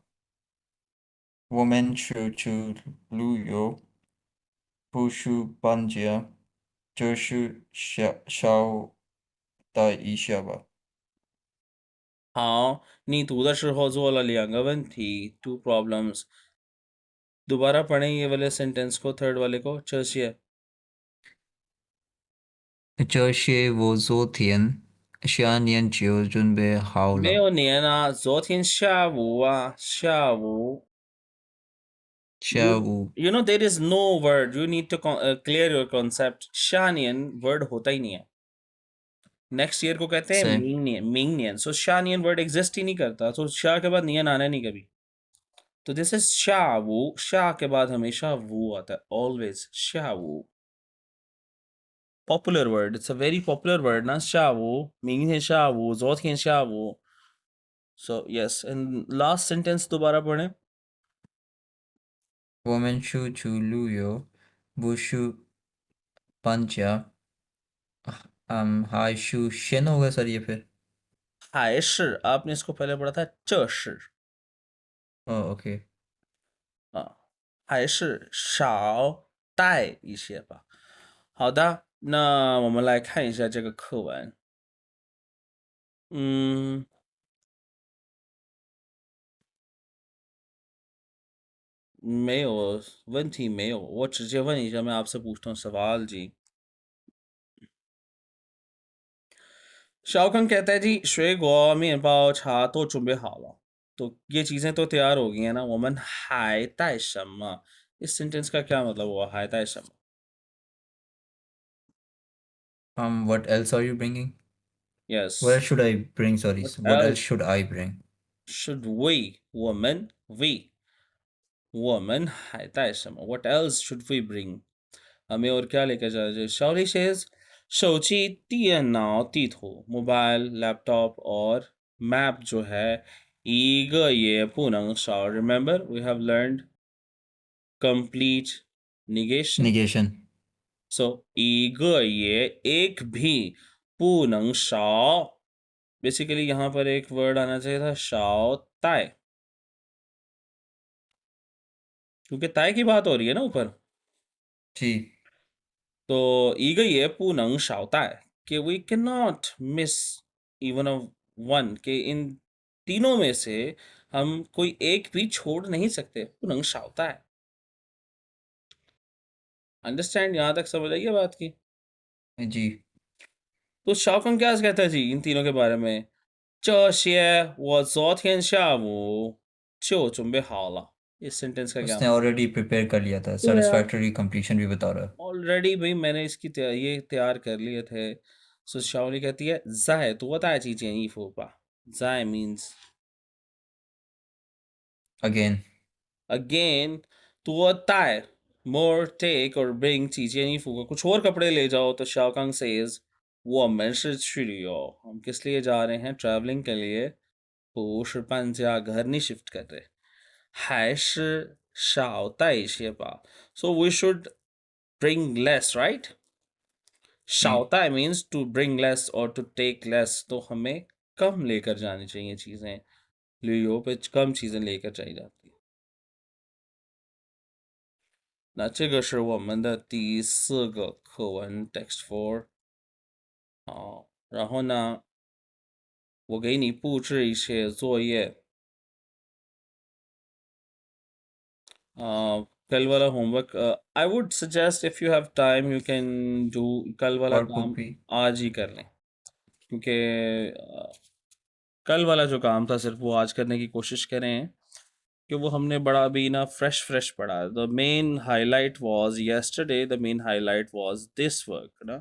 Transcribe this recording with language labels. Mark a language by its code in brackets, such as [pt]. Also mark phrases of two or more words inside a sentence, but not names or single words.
[zh] 我们出去旅游，不是搬家，就是少带一下吧。好，你读的时候做了两个问题， [en] two problems。 [hi] दोबारा पढ़ें ये वाले सेंटेंस को, थर्ड वाले को, चलिए। [zh] 这些我昨天下年就准备好了。没有年啊，昨天下午啊，下午。下午 [en] You know there is no word. You need to clear your concept. [hi] 下年 word होता ही नहीं है। [en] next year [hi] को कहते हैं से [zh] 明年. [hi] सो [zh] 下年 [en] word exist [hi] ही नहीं करता, तो शा के बाद नियन आना नहीं कभी। तो [en] this is [zh] 下午, [hi] शा के बाद हमेशा वो आता है, ऑलवेज [zh] 下午. [en] popular word, it's a very popular word ना, [zh] 下午, [en] मिंग है [zh] 下午, [en] जोत है [zh] 下午. [en] so yes, and last sentence दोबारा पढ़ें। [zh] 我们出去旅游，不是搬家。还是先 [hi] होगा सर ये फिर। हाय शिर, आपने इसको पहले पढ़ा था च शिर। ओके। [zh] 啊，还是少带一些吧。好的，那我们来看一下这个课文。嗯，没有问题，没有，我直接问一下， [hi] मैं आपसे पूछता हूँ सवाल जी। शाओकंग कहता है जी, [zh] 水果、面包、茶都准备好了। [hi] तो ये चीजें तो तैयार हो गई हैं ना। [zh] 我们还带什么? [hi] इस सेंटेंस का क्या मतलब हुआ, [zh] 还带什么? [en] What else are you bringing? What else Yes. should I bring? Sorry. What What else else should I bring? should we? [zh] 我们 我们还带什么? [en] What else should we bring? [hi] हमें और क्या लेकर जाना चाहिए? Shaoli says [zh] 手机、电脑、地图、 [en] mobile, laptop [hi] और मैप जो है, [zh] 一个也不能少. [en] Remember, we have learned complete negation. Negation. [zh] So 一个也 [hi] एक भी [zh] 不能少. [hi] बेसिकली यहाँ पर एक वर्ड आना चाहिए था 少带, क्योंकि ताय की बात हो रही है ना ऊपर. जी [zh] तो 一个也不能少带, [en] कि we cannot miss even a one, [hi] कि इन तीनों में से हम कोई एक भी छोड़ नहीं सकते. [zh] 不能少带. [hi] अंडरस्टैंड? यहाँ तक समझ आई है बात की? जी तो शाओकंग क्या कहता है जी इन तीनों के बारे में? [zh] 这些我昨天下午就准备好了. [hi] इस सेंटेंस का क्या उसने मतलब? [en] already prepare [hi] कर लिया था। तो यार, [en] satisfactory completion [hi] भी बता रहा है। ऑलरेडी भाई मैंने इसकी ये तैयार कर लिए थे. सो शाओली कहती है [zh] 在多大几件衣服吧. [en] 在 means अगेन again. 多带 more take or bring [zh] 几件衣服, [hi] कुछ और कपड़े ले जाओ. [zh] तो शाओकांग says 我们是去旅游, [hi] हम किस लिए जा रहे हैं? ट्रैवलिंग के लिए. [zh] 不是搬家, [hi] घर नहीं शिफ्ट कर रहे. [zh] 还是少带一些吧. [en] So we should bring less, right? [hi] जी [en] 少带 means to bring less or to take less. [hi] तो हमें कम लेकर जानी चाहिए चीज़ें. लियो पे कम चीज़ें लेकर जाई जाती है. [zh] 那这个是我们的第4个课文 [en] text four. [zh] 好，然后呢，我给你布置一些作业。 [hi] कल वाला होमवर्क, [en] I would suggest if you have time you can do. [hi] कल वाला और काम कॉपी आज ही कर लें, क्योंकि कल वाला जो काम था सिर्फ वो आज करने की कोशिश करें, कि वो हमने बड़ा अभी ना [en] fresh fresh [hi] पढ़ा. [en] the main highlight was yesterday, the main highlight was this work ना.